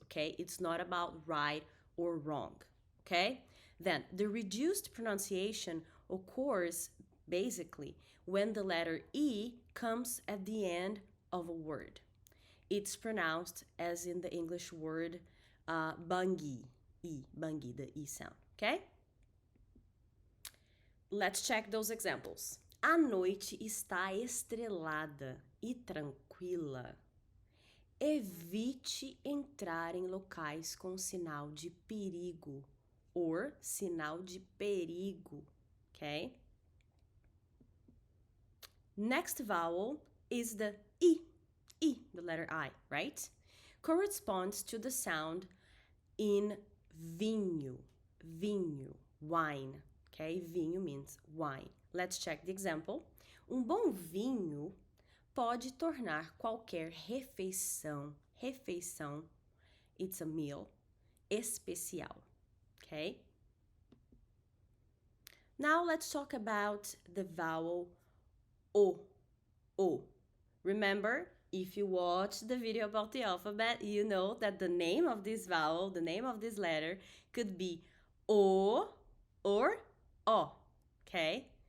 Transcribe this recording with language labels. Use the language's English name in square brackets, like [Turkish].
[English] Okay, it's not about right or wrong. Okay, then the reduced pronunciation occurs basically when the letter E comes at the end of a word. It's pronounced as in the English word bangi, E, bangi, the E sound, okay? Let's check those examples. [Portuguese] A noite está estrelada e tranquila. Evite entrar em locais com sinal de perigo or sinal de perigo, okay? [English] Next vowel is the E. E, the letter I, right? Corresponds to the sound in vinho, vinho, wine, okay? Vinho means wine. Let's check the example. [Portuguese] Bom vinho pode tornar qualquer refeição, refeição, [English] it's a meal, [Portuguese] especial, okay? [English] Now let's talk about the vowel O, O. Remember, if you watch the video about the alphabet, you know that the name of this vowel, the name of this letter, could be O or O, okay?